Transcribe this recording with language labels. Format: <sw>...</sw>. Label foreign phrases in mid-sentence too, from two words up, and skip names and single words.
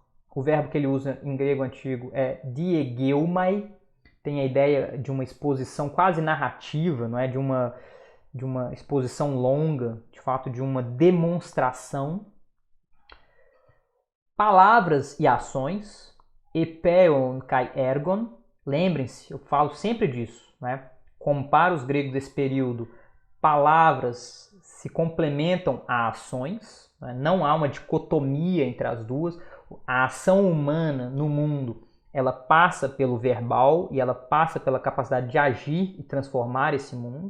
<pt>O verbo que ele usa em grego antigo é diegeumai, tem a ideia de uma exposição quase narrativa, não é? de uma exposição longa, de fato de uma demonstração. Palavras e ações,</pt> <el>ἐπέων καὶ ἔργων,</el> <pt>lembrem-se, eu falo sempre disso, né? Como para os gregos desse período, palavras se complementam a ações, né? Não há uma dicotomia entre as duas. A ação humana no mundo, ela passa pelo verbal e ela passa pela capacidade de agir e transformar esse mundo.</pt>